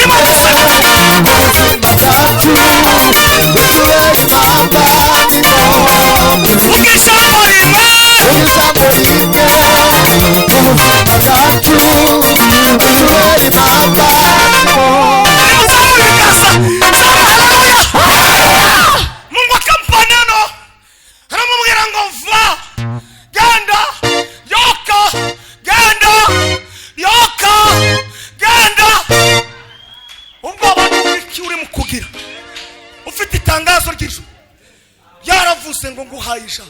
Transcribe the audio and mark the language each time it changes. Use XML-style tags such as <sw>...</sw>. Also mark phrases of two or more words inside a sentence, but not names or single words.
<rw>Ubuzima bwacu bitubera impamba n'ingome. Vuga ijambo rimwe. Vuga ijambo rimwe. Ubuzima bwacu bitubera impamba n'ingome.</rw> <sw>Mungu akampa neno,</sw> <rw>aramubwira ngo va, genda, yoka, genda, yoka, genda. Ubwo abantu iki uri mukugira ufite itangazo ry'ijuru yaravuze ngo nguhaye ijambo.</rw>